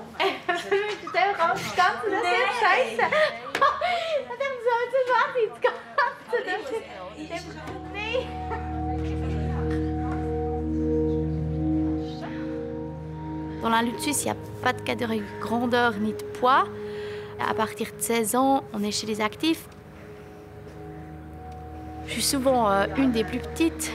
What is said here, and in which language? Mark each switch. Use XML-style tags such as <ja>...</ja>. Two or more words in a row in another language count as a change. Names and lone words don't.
<de>Wir müssen einfach alles Ganze, das ist scheiße. Dann soll es machen, das Ganze. Nein.</de> <fr>Dans la lutte suisse, il n'y a pas de catégorie de grandeur ni de poids. À partir de 16 ans, on est chez les actifs. Je suis souvent une des plus petites.</fr>